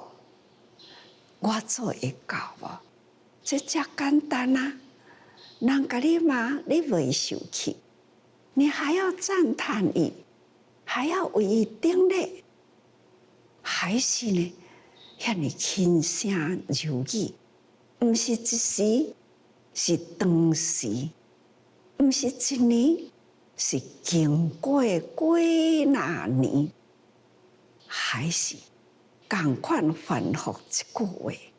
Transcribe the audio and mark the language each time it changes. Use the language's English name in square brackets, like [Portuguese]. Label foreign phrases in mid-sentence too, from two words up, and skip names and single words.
[Min Nan Chinese] 我做会到无？这遮简单啊！人甲你骂，你袂受气，你还要赞叹伊，还要为伊顶礼，还是呢？遐尼轻声柔语，毋是一时，是长时，毋是一年，是经过几若年，还是同款反复一句话。